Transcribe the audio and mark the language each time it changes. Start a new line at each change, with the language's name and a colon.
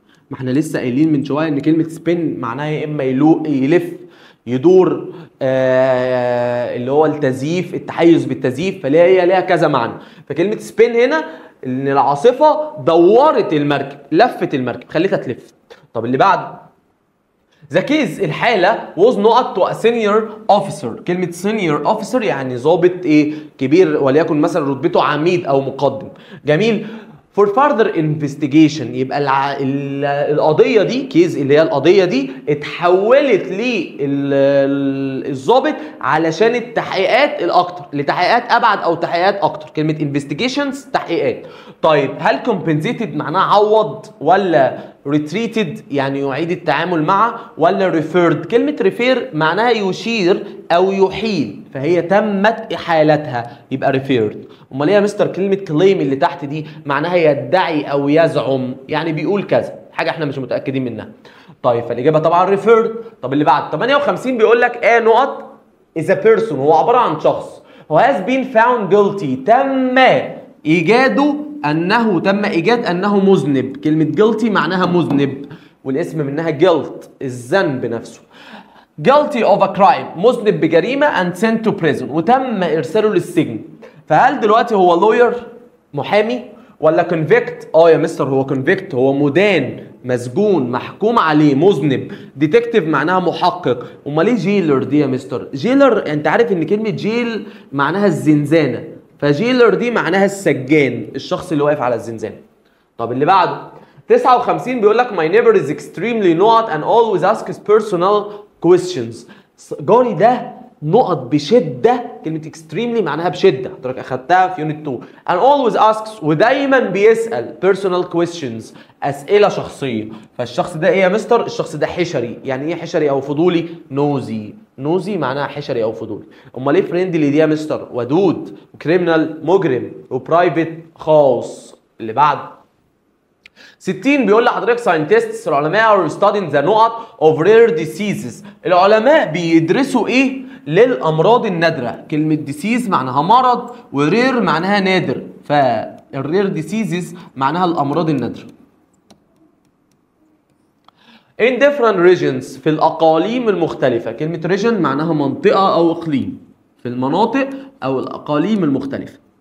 Arabic: ما احنا لسه قايلين من شويه ان كلمه سبين معناها يا اما يلف، يدور، اللي هو التزييف، التحيز بالتزييف، فهي ليها كذا معنى. فكلمه سبين هنا ان العاصفه دورت المركب، لفت المركب، خلتها تلف. طب اللي بعد
English: The case الحالة was not to a senior officer.
Arabic: كلمة senior officer يعني ضابط ايه؟ كبير، وليكن مثلا رتبته عميد أو مقدم. جميل.
English: For further investigation
Arabic: يبقى القضية دي كيز اللي هي القضية دي اتحولت للضابط علشان التحقيقات الأكتر، لتحقيقات أبعد أو تحقيقات أكتر. كلمة investigations تحقيقات. طيب هل compensated معناها عوض، ولا retreated يعني يعيد التعامل مع، ولا referred؟ كلمة refer معناها يشير أو يحيل، فهي تمت إحالتها يبقى referred. أمال إيه يا مستر كلمة claim اللي تحت دي؟ معناها يدعي أو يزعم، يعني بيقول كذا، حاجة إحنا مش متأكدين منها. طيب فالإجابة طبعا referred. طب اللي بعد 58 بيقول لك نقط is a person، هو عبارة عن شخص
English: who has been found guilty،
Arabic: تم إيجاد أنه مذنب. كلمة guilty معناها مذنب، والاسم منها guilt الذنب نفسه.
English: guilty of a crime
Arabic: مذنب بجريمة
English: and sent to prison
Arabic: وتم إرساله للسجن. فهل دلوقتي هو lawyer محامي، ولا convict؟ يا مستر هو convict، هو مدان، مسجون، محكوم عليه، مذنب. ديتكتيف معناها محقق. امال ايه جيلر دي يا مستر؟ جيلر انت عارف ان كلمة جيل معناها الزنزانة، فجيلر دي معناها السجان، الشخص اللي واقف على الزنزانة.
English: طب
Arabic: اللي بعده 59 بيقول لك
English: my neighbor is extremely not and always asks personal questions.
Arabic: جاري ده نقط بشدة. كلمة extremely معناها بشدة، حضرتك أخدتها في يونت 2.
English: and always asks
Arabic: ودايما بيسأل
English: personal questions
Arabic: أسئلة شخصية. فالشخص ده إيه يا مستر؟ الشخص ده حشري. يعني إيه حشري أو فضولي؟ نوزي معناها حشري أو فضولي. أمال إيه فريندلي دي يا مستر؟ ودود، وكريمنال مجرم، وبرايفت خاص. اللي بعد 60 بيقول لحضرتك
English: scientists العلماء are studying the نقط of rare diseases.
Arabic: العلماء بيدرسوا ايه؟ للامراض النادره. كلمه disease معناها مرض، ورير معناها نادر، فالرير diseases معناها الامراض النادره.
English: in different regions
Arabic: في الاقاليم المختلفه. كلمه region معناها منطقه او اقليم، في المناطق او الاقاليم المختلفه.